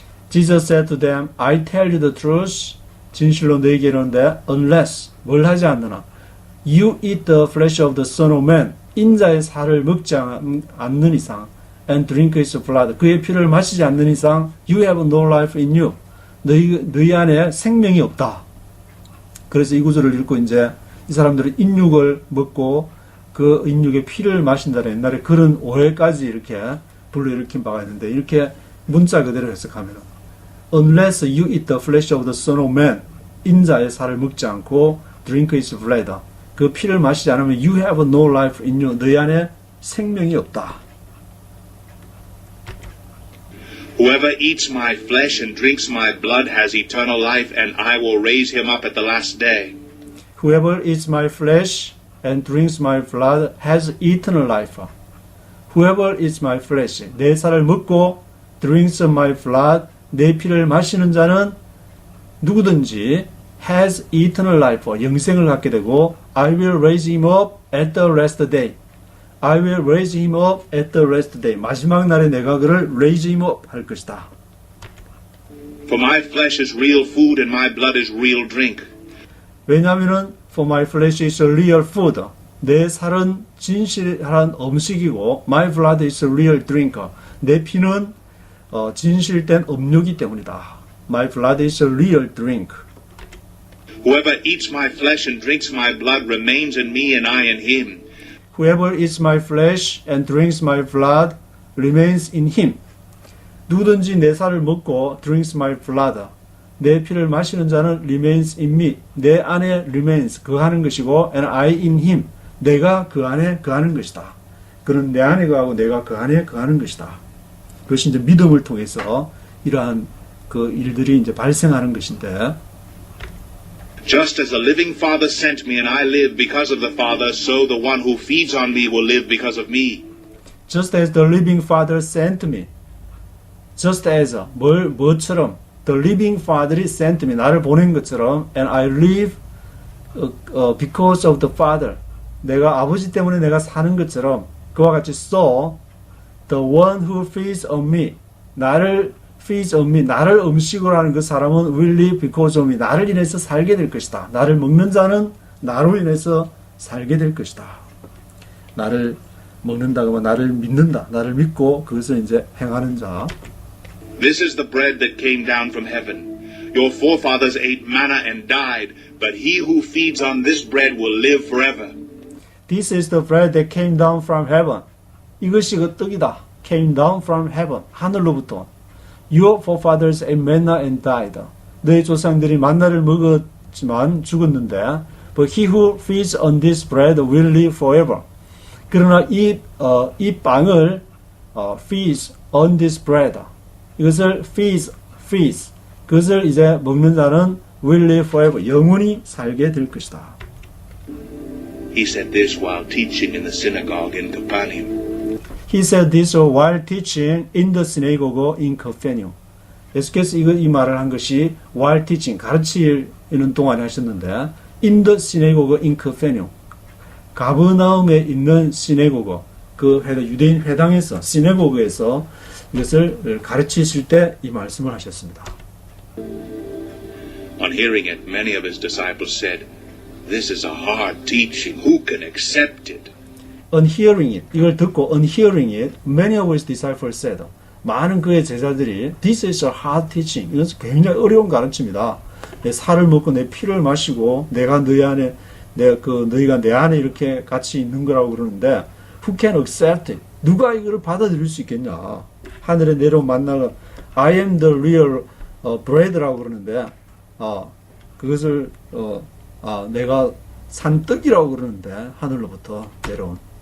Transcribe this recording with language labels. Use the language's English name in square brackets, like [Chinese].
[English] Jesus said to them, I tell you the truth. [Korean] 진실로 너희에게 이르는데 [English] unless [Korean] 뭘 하지 않느나 [English] you eat the flesh of the Son of Man [Korean] 인자의 살을 먹지 않는 이상 [English] and drink his blood [Korean] 그의 피를 마시지 않는 이상 [English] you have no life in you [Korean] 너희 안에 생명이 없다. 그래서 이 구절을 읽고 이제 이 사람들은 인육을 먹고 그 인육의 피를 마신다는 옛날에 그런 오해까지 이렇게 불러일으킨 바가 있는데 이렇게 문자 그대로 해석하면 [English] Unless you eat the flesh of the Son of Man [Korean] 인자의 살을 먹지 않고 [English] drink his blood [Korean] 그 피를 마시지 않으면 [English] you have no life in you [Korean] 너희 안에 생명이 없다. [English] Whoever eats my flesh and drinks my blood has eternal life, and I will raise him up at the last day. Whoever eats my flesh and drinks my blood has eternal life. Whoever eats my flesh [Korean] 내 살을 먹고 [English] drinks my blood [Korean] 내 피를 마시는 자는 누구든지 [English] has eternal life, [Korean] 영생을 갖게 되고 [English] I will raise him up at the last day. I will raise him up at the last day. [Korean] 마지막 날에 내가 그를 [English] raise him up [Korean] 할 것이다. [English] For my flesh is real food and my blood is real drink. [Korean] 왜냐하면은 [English] for my flesh is a real food. [Korean] 내 살은 진실한 음식이고 [English] my blood is a real drink. [Korean] 내 피는 진실된 음료이기 때문이다. [English] My blood is a real drink. Whoever eats my flesh and drinks my blood remains in me and I in him. Whoever eats my flesh and drinks my blood remains in him. [Korean] 누구든지 내 살을 먹고 [English] drinks my blood [Korean] 내 피를 마시는 자는 [English] remains in me. [Korean] 내 안에 remains 거하는 것이고 [English] and I in him. [Korean] 내가 그 안에 거하는 것이다. 그는 내 안에 거하고 내가 그 안에 거하는 것이다. 그것이 이제 믿음을 통해서 이러한 그 일들이 이제 발생하는 것인데 [English] Just as the living Father sent me and I live because of the Father, so the one who feeds on me will live because of me. Just as the living Father sent me. Just as [Korean] 뭐처럼 [English] the living Father이 sent me [Korean] 나를 보낸 것처럼 [English] and I live because of the Father. [Korean] 내가 아버지 때문에 내가 사는 것처럼 그와 같이 [English] so the one who feeds on me [Korean] 나를 [English] feeds on me [Korean] 나를 음식으로 하는 그 사람은 [English] will live because of me [Korean] 나를 인해서 살게 될 것이다. 나를 먹는 자는 나로 인해서 살게 될 것이다. 나를 먹는다고 하면 나를 믿는다. 나를 믿고 그것을 이제 행하는 자. [English] This is the bread that came down from heaven. Your forefathers ate manna and died, but he who feeds on this bread will live forever. This is the bread that came down from heaven. [Korean] 이것이 그 떡이다. [English] Came down from heaven. [Korean] 하늘로부터. [English] Your forefathers ate manna and died. [Korean] 너희 조상들이 만나를 먹었지만 죽었는데, [English] but he who feeds on this bread will live forever. [Korean] 그러나 이 빵을 [English] feeds on this bread. [Korean] 이것을 feeds. 그것을 이제 먹는 자는 [English] will live forever. [Korean] 영원히 살게 될 것이다. [English] He said this while teaching in the synagogue in Capernaum. He said this while teaching in the synagogue in Capernaum. [Korean] 예수께서 이 말을 한 것이 [English] while teaching, [Korean] 가르치는 동안에 하셨는데 [English] in the synagogue in Capernaum. [Korean] 가버나움에 있는 시내고거, 그 유대인 회당에서, 시내고거에서 이것을 가르치실 때 이 말씀을 하셨습니다. [English] On hearing it, many of his disciples said, "This is a hard teaching. Who can accept it?" On hearing it, [Korean] 이걸 듣고 [English] on hearing it, many of his disciples said, [Korean] 많은 그의 제자들이 [English] This is a hard teaching. [Korean] 이것은 굉장히 어려운 가르침이다. 내 살을 먹고 내 피를 마시고 내가 너희 안에 너희가 내 안에 이렇게 같이 있는 거라고 그러는데 [English] Who can accept it? [Korean] 누가 이거를 받아들일 수 있겠냐? 하늘에 내려온 만나가 [English] I am the real bread [Korean] 라고 그러는데 그것을 내가 산 떡이라고 그러는데 하늘로부터 내려온.